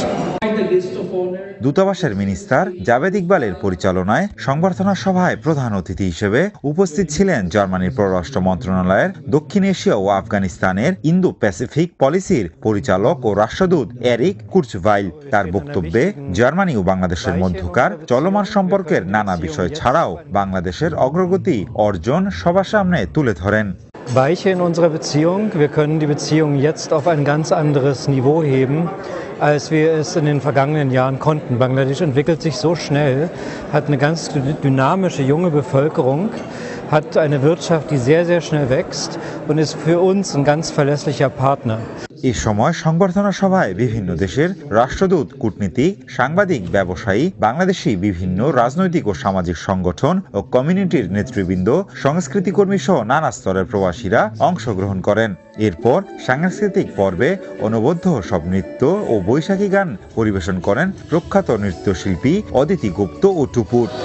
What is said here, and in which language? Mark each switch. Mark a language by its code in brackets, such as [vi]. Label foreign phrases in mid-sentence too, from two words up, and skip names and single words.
[bn] দূতাবাসের মিনিস্টার জাভেদ ইকবালের পরিচালনায় সংবর্ধনা সভায় প্রধান অতিথি হিসেবে উপস্থিত ছিলেন জার্মানির পররাষ্ট্র মন্ত্রণালয়ের দক্ষিণ এশিয়া ও আফগানিস্তানের ইন্দো প্যাসিফিক পলিসির পরিচালক ও রাষ্ট্রদূত এরিক কুর্চভাইল। তার বক্তব্যে জার্মানি ও বাংলাদেশের মধ্যকার চলমান সম্পর্কের নানা বিষয় ছাড়াও বাংলাদেশের অগ্রগতি অর্জন সবার সামনে তুলে ধরেন। [de] Weiche in unserer Beziehung. Wir können die Beziehung jetzt auf ein ganz anderes Niveau heben, als wir es in den vergangenen Jahren konnten. Bangladesch entwickelt sich so schnell, hat eine ganz dynamische junge Bevölkerung, hat eine Wirtschaft, die sehr, sehr schnell wächst und ist für uns ein ganz verlässlicher Partner. [bn] এই সময় সংবর্ধনা সভায় বিভিন্ন দেশের রাষ্ট্রদূত, কূটনীতিক, সাংবাদিক, ব্যবসায়ী, বাংলাদেশি বিভিন্ন রাজনৈতিক ও সামাজিক সংগঠন ও কমিউনিটির নেতৃবৃন্দ, সংস্কৃতি কর্মী সহ নানা স্তরের প্রবাসীরা অংশগ্রহণ করেন। এরপর সাংস্কৃতিক পর্বে অনবদ্য সব নৃত্য ও বৈশাখী গান পরিবেশন করেন প্রখ্যাত নৃত্যশিল্পী অদিতি গুপ্ত ও টুপুর।